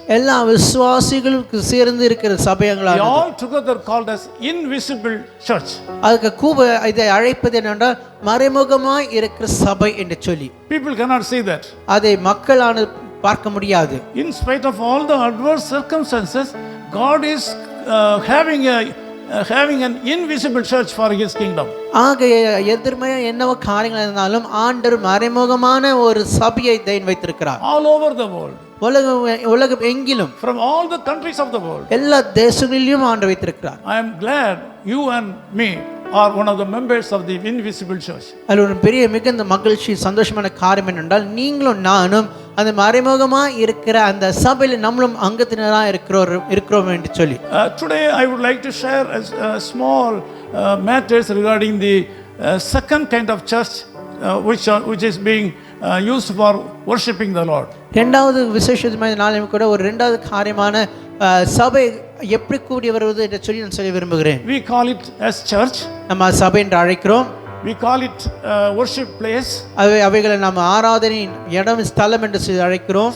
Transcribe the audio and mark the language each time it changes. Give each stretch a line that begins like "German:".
Tamil: எல்லா விசுவாசிகளுக்கு சேர்ந்து இருக்கிற சபைகளாக
English: all together called as invisible church.
Tamil: அதுக்கு இதை அழைப்பது என்னென்றால் மறைமுகமாய் இருக்கிற சபை என்று சொல்லி.
English: People cannot see that.
Tamil: அதை மக்களான பார்க்க முடியாது.
English: In spite of all the adverse circumstances, God is having an invisible church for His kingdom.
Tamil: எதிர்மையா என்னவோ காரியங்கள் இருந்தாலும் ஆண்டவர் மறைமுகமான ஒரு சபையை வைத்திருக்கிறார்.
English: All over the world.
Tamil: உலகம் எங்கிலும்.
English: From all the countries of the world.
Tamil: எல்லா தேசங்களிலும் ஆண்டவர் வைத்திருக்கிறார்.
English: I am glad you and me are one of the members of the invisible church.
Tamil: அது ஒரு பெரிய மிகுந்த மகிழ்ச்சி சந்தோஷமான காரியம் என்னென்றால் நீங்களும் நானும் அந்த மறைமுகமா இருக்கிற அந்த சபையில் நம்மளும் அங்கத்தினராக இருக்கிறோம் என்று சொல்லி.
English: Today I would like to share a small matters regarding the second kind of church which is being used for worshiping the Lord.
Tamil: இரண்டாவது விசேஷமான நாளிலும் கூட ஒரு இரண்டாவது காரியமான சபை எப்படி கூடி வருவது என்று சொல்லி நான் சொல்ல விரும்புகிறேன்.
English: We call it as church.
Tamil: நம்ம சபை என்று அழைக்கிறோம்.
English: We call it worship place.
Tamil: அவைகளை நாம் ஆராதனை இடம் ஸ்தலம் என்று சொல்லி அழைக்கிறோம்.